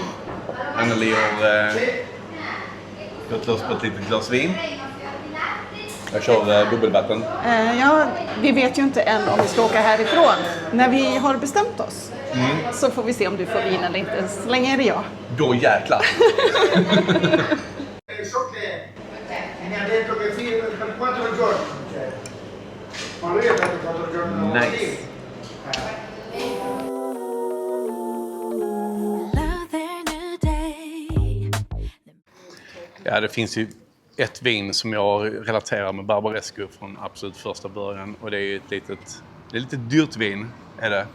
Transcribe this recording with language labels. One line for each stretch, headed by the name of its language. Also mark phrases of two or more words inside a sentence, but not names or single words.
Swedish: Anneli har gått loss på ett litet glas vin. Jag kör bubbelvatten. Ja, vi vet ju inte än om vi ska åka härifrån. När vi har bestämt oss Så får vi se om du får vin eller inte. Så länge är det jag. Då jäklar.
Italian: So che mi ha detto che per 4 giorni non c'è. Ma lui ha detto 4 giorni da
Swedish: Nice. Ja, det finns ju ett vin som jag relaterar med Barbaresco från absolut första början. Och det är ett lite dyrt vin, är det.